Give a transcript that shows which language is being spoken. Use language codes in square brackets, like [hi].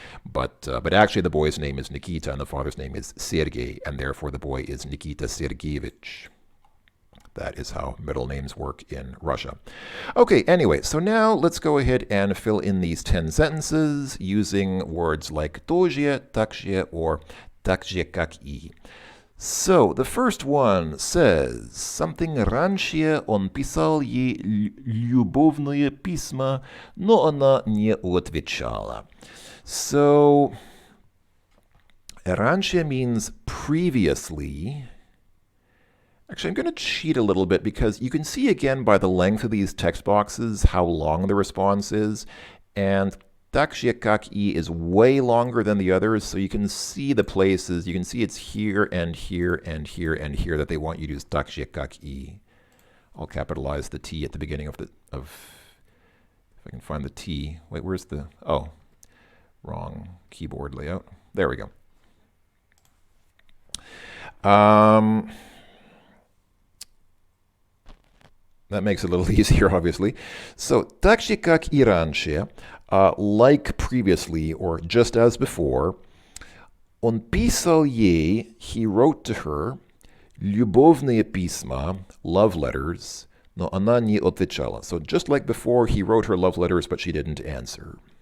[en] But actually the boy's name is Nikita and the father's name is Sergey, and therefore the boy is Nikita Sergeyevich. That is how middle names work in Russia. Okay, anyway, so now let's go ahead and fill in these 10 sentences using words like тоже, также, or [ru] так же, как и. [en] So, the first one says, something [ru] раньше он писал ей любовные письма, но она не отвечала. [en] So, раньше means previously. Actually, I'm going to cheat a little bit because you can see again by the length of these text boxes how long the response is. And [ru] так же, как и [en] is way longer than the others, so you can see the places, you can see it's here and here and here and here that they want you to use так же, как и. I'll capitalize the T at the beginning if I can find the T. Wait, where's the, oh, wrong keyboard layout. There we go. That makes it a little easier, obviously. [ru] So, так же, как и раньше, [en] like previously, or just as before, [ru] он писал ей, [en] he wrote to her, [ru] любовные письма, [en] love letters, [ru] но она не отвечала. [en] So, just like before, he wrote her love letters, but she didn't answer.